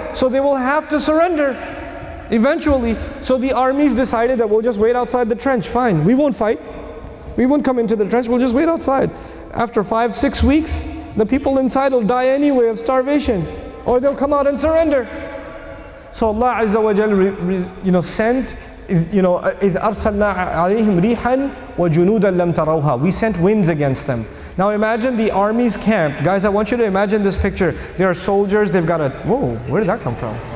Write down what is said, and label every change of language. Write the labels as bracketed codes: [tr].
[en] So they will have to surrender. Eventually. So the armies decided that we'll just wait outside the trench. Fine, we won't fight. We won't come into the trench, we'll just wait outside. After 5-6 weeks, the people inside will die anyway of starvation. Or they'll come out and surrender. So Allah Azza wa Jal sent [ar] إِذْ أَرْسَلْنَا عَلَيْهِمْ رِيحًا وَجُنُودًا لَمْ تَرَوْهَا. [en] We sent winds against them. Now imagine the army's camp. Guys, I want you to imagine this picture. There are soldiers, they've got whoa, where did that come from?